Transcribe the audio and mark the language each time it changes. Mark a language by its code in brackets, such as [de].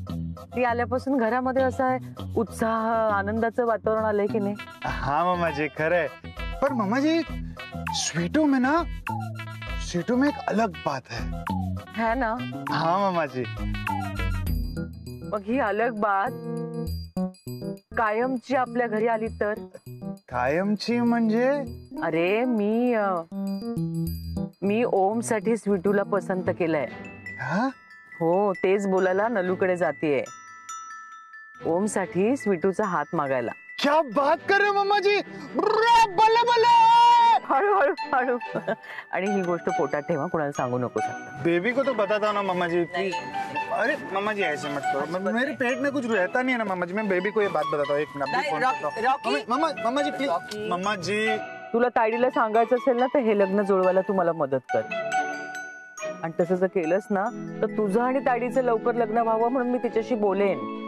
[mr] ती आल्यापासून घरामध्ये असं उत्साह आनंदाचं वातावरण आलंय की नाही? हाँ मम्मा जी खरंय. [hi] पर मम्मा जी स्वीटू में एक अलग बात है ना. हाँ मम्मा जी. [mr] मग ही अलग बात कायमची आपल्या घरी आली तर? कायमची म्हणजे? अरे मी ओम साठी स्वीटूला पसंत केलंय. हा? हो तेच बोलायला नलूकडे जातीये. ओम साठी स्वीटूचा हात मागायला. [hi] क्या बात कर रहे हो मम्मा जी. बल्ले बल्ले. [mr] हळू हळू हळू. आणि ही गोष्ट पोटात ठेवा. कोणाला सांगू नको. [hi] बेबी को तो बताता हूँ ना मम्मा जी प्लीज. अरे मम्मा जी ऐसे मत करो. मेरे पेट में कुछ रहता नहीं है ना मम्मा जी. मैं बेबी को ये बात बताता हूँ. एक मिनट नहीं, फोन करता हूँ. मम्मा जी प्लीज. मम्मा जी [mr] तुला ताईडीला सांगायचं असेल ना तर हे लग्न जुळवायला तू मला मदत कर. आणि तसं जर केलंस ना तर तुझं आणि ताईडीचं लवकर लग्न व्हावं म्हणून मी तिच्याशी बोलेन.